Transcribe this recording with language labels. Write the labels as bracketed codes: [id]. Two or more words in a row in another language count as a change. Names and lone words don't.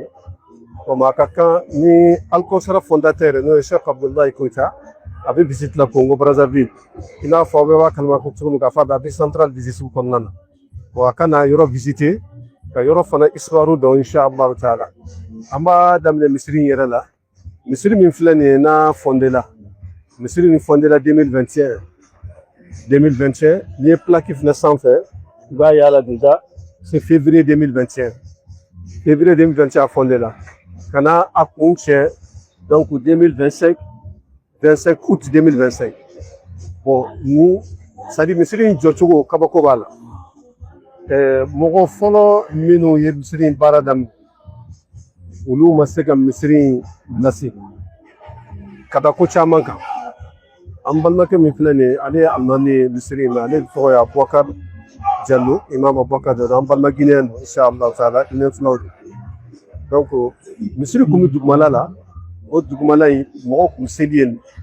[bm] a ka kan ni Alkawusara fondateur n'o ye Cheikh Abdoulaye Koyita a bɛ visite la Congo Brazzaville i n'a fɔ aw bɛɛ b'a kalama ko cogo min k'a fɔ a bɛ central visite kɔnɔna na a ka na yɔrɔ visiter ka yɔrɔ fana histoire dɔn inshallah taala an b'a daminɛ misiri in yɛrɛ la misiri min filɛ nin ye n'a fondé la misiri min fondé la 2021 n'i ye plaque filɛ sanfɛ i b'a ye a la [fr] déjà c'est février 2021 février 2021 [bm] a fondé la ka na a kun cɛ donc 2025 25 août 2025 ni [fr] c'est à dire [bm] misiri in jɔcogo kabako b'a la mɔgɔ fɔlɔ minnu ye misiri in baara daminɛ olu ma se ka misiri in lase ka da ko caman kan an balimakɛ min filɛ nin ye ale ye alimami ye misiri in na ale tɔgɔ ye Abubakar Jallo imam Abubakar Jallo an balima Guinéen don inshallah taala Guinéen filaw don donc misiri kun bɛ dugumala la o dugumala in mɔgɔw kun seli yen